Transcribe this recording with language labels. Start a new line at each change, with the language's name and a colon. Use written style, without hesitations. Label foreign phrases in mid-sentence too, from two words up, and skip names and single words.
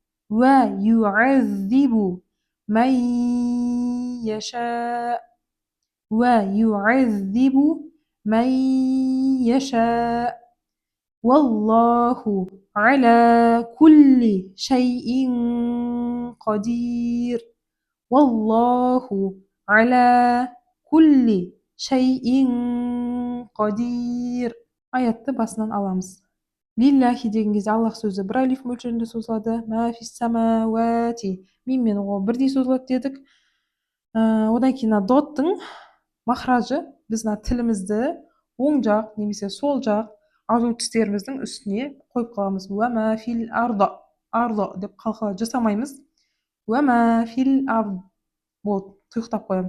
Arabic: ويعذب من يشاء ويعذب من يشاء والله على كل شيء قدير والله على كل شيء قدير.
Kazakh: Аятты басынан аламыз. Лиллахи деген кезде Аллах сөзі бір алиф мөлшерінде созылады.
Arabic: ما في السماوات.
Kazakh: Мим мен о бірдей созылады дедік. Одан кейін доттың махражы біз тілімізді оң жақ немесе сол жақ азу тістеріміздің үстіне қойып қаламыз.
Arabic: وما في الأرض
Kazakh: деп қалқала жасамаймыз.
Arabic: وما في الأرض
Kazakh: болды. Тұйықтап қоямыз.